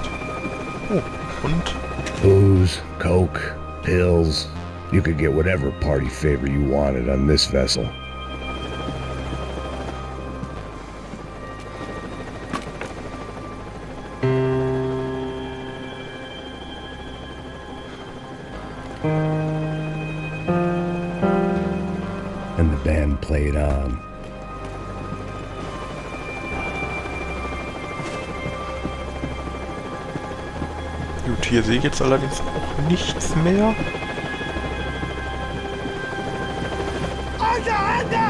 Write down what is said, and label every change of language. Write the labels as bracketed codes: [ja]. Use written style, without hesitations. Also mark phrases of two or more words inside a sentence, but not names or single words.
[de] Oh, und? [en] Booze, coke, pills. You could get whatever party favor you wanted on this vessel. And the band played on. [de] Gut, hier sehe ich jetzt allerdings auch nichts mehr. [es] ¡Anda, anda!